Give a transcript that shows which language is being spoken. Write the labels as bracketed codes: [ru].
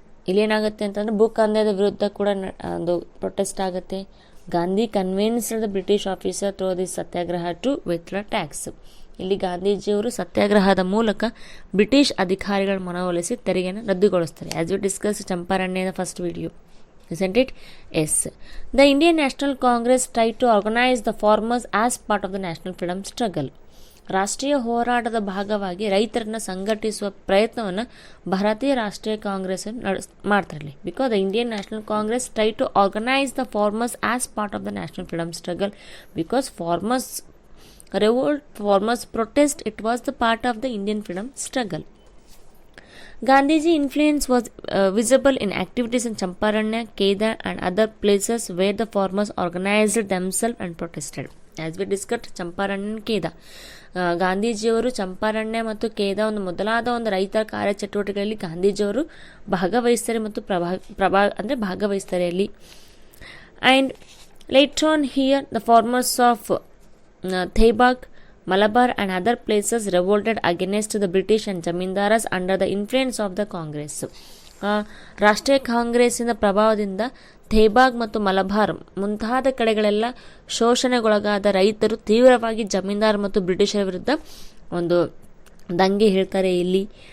[kn] ಇಲ್ಲೇನಾಗುತ್ತೆ ಅಂತಂದರೆ ಭೂ ಕಂದಾಯದ ವಿರುದ್ಧ ಕೂಡ ಒಂದು ಪ್ರೊಟೆಸ್ಟ್ ಆಗುತ್ತೆ. [en] Gandhi convinced the British officer through the satyagraha to withdraw tax. [kn] ಇಲ್ಲಿ ಗಾಂಧೀಜಿಯವರು ಸತ್ಯಾಗ್ರಹದ ಮೂಲಕ ಬ್ರಿಟಿಷ್ ಅಧಿಕಾರಿಗಳ ಮನವೊಲಿಸಿ ತೆರಿಗೆಯನ್ನು ರದ್ದುಗೊಳಿಸ್ತಾರೆ. [en] As we discuss ಚಂಪಾರಣ್ಯದ first video. Isn't it? Yes. The Indian National Congress tried to organize the farmers as part of the national freedom struggle. [kn] ರಾಷ್ಟ್ರೀಯ ಹೋರಾಟದ ಭಾಗವಾಗಿ ರೈತರನ್ನು ಸಂಘಟಿಸುವ ಪ್ರಯತ್ನವನ್ನು ಭಾರತೀಯ ರಾಷ್ಟ್ರೀಯ Congress ಮಾಡ್ತಿರಲಿ. [en] Because the Indian National Congress try to organise the farmers as part of the national freedom struggle. Because farmers revolt, farmers protest, it was the part of the Indian freedom struggle. Gandhiji influence was visible in activities in Champaranya, Kedah and other places where the farmers organized themselves and protested. As we discussed, Champaranya and Kedah. [kn] ಗಾಂಧೀಜಿಯವರು ಚಂಪಾರಣ್ಯ ಮತ್ತು ಕೇದ ಒಂದು ಮೊದಲಾದ ಒಂದು ರೈತರ ಕಾರ್ಯಚಟುವಟಿಕೆಗಳಲ್ಲಿ ಗಾಂಧೀಜಿಯವರು ಭಾಗವಹಿಸ್ತಾರೆ ಮತ್ತು ಭಾಗವಹಿಸ್ತಾರೆ ಅಲ್ಲಿ. [en] And later on here the farmers of Tebhaga, Malabar and other places revolted against the British and Jamindaras under the influence of the Congress. [kn] ರಾಷ್ಟ್ರೀಯ ಕಾಂಗ್ರೆಸ್ಸಿನ ಪ್ರಭಾವದಿಂದ ಥೇಬಾಗ್ ಮತ್ತು ಮಲಬಾರ್ ಮುಂತಾದ ಕಡೆಗಳೆಲ್ಲ ಶೋಷಣೆಗೊಳಗಾದ ರೈತರು ತೀವ್ರವಾಗಿ ಜಮೀನ್ದಾರ್ ಮತ್ತು ಬ್ರಿಟಿಷರ ವಿರುದ್ಧ ಒಂದು ದಂಗೆ ಹೇಳ್ತಾರೆ ಇಲ್ಲಿ.